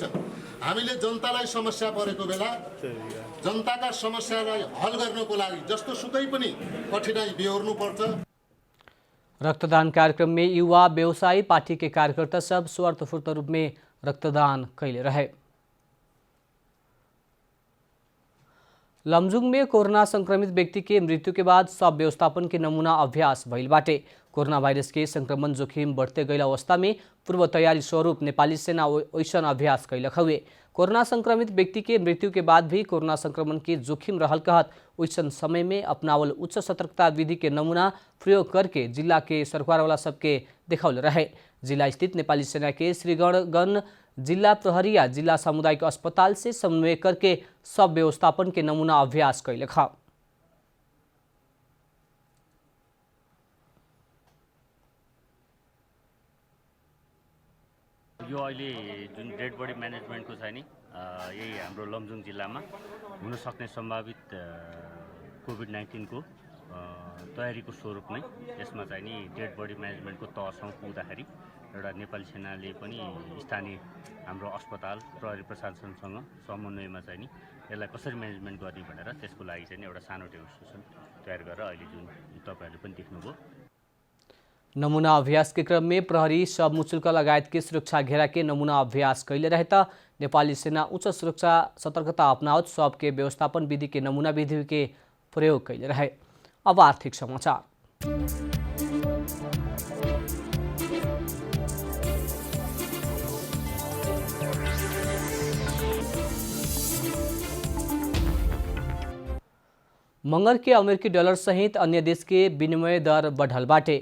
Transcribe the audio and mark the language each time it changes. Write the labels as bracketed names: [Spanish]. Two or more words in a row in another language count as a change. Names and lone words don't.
[Nepali] हामीले जनतालाई समस्या परेको बेला जनताका समस्यालाई हल गर्नको लागि जस्तो सुकै पनि कठिनाई बेहोर्नुपर्छ। [Bhojpuri] रक्तदान कार्यक्रम में युवा व्यवसायी पार्टी के कार्यकर्ता सब स्वतःस्फूर्त रूप में रक्तदान कैले रहे। लमजुङ में कोरोना संक्रमित व्यक्ति के मृत्यु के बाद सब व्यवस्थापन के नमूना अभ्यास भइल बाटे। कोरोना वायरस के संक्रमण जोखिम बढ़ते गई अवस्था में पूर्व तैयारी स्वरूप नेपाली सेना ओइसन अभ्यास कैलक हुए। कोरोना संक्रमित व्यक्ति के मृत्यु के बाद भी कोरोना संक्रमण के जोखिम रहल कहत ओइसन समय में अपनावल उच्च सतर्कता विधि के नमूना प्रयोग करके जिला के सरकार वाला सबके देखाउल रहे। जिला स्थित नेपाली सेना के श्रीगणगण जिला प्रहरी या जिला सामुदायिक अस्पताल से समन्वय करके सब व्यवस्थापन के नमूना अभ्यास कैलक। [Nepali] यो अहिले जुन [English] dead body managementको [Nepali] छ नि यही हाम्रो लमजुङ जिल्लामा हुन सक्ने सम्भावित कोभिड-19 को तयारीको स्वरूप नै यसमा चाहिँ नि [English] dead body managementको [Nepali] तहसम्म पुग्दाखेरि एउटा नेपाली सेनाले पनि स्थानीय हाम्रो अस्पताल प्रहरी प्रशासनसँग समन्वयमा चाहिँ नि यसलाई कसरी म्यानेजमेन्ट गर्ने भनेर त्यसको लागि चाहिँ एउटा सानो डेमोन्स्ट्रेसन तयार गरेर अहिले जुन तपाईहरुले पनि देख्नुभयो। [Bhojpuri] नमूना अभ्यास के क्रम में प्रहरी सब मुचुल्क लगायत के सुरक्षा घेरा के नमूना अभ्यास कैले रहता नेपाली सेना उच्च सुरक्षा सतर्कता अपनावत सब के व्यवस्थापन विधि के नमूना विधि के प्रयोग कैले रहे। अब आर्थिक समाचार। मंगर के अमेरिकी डॉलर सहित अन्य देश के विनिमय दर बढ़ल बाटे।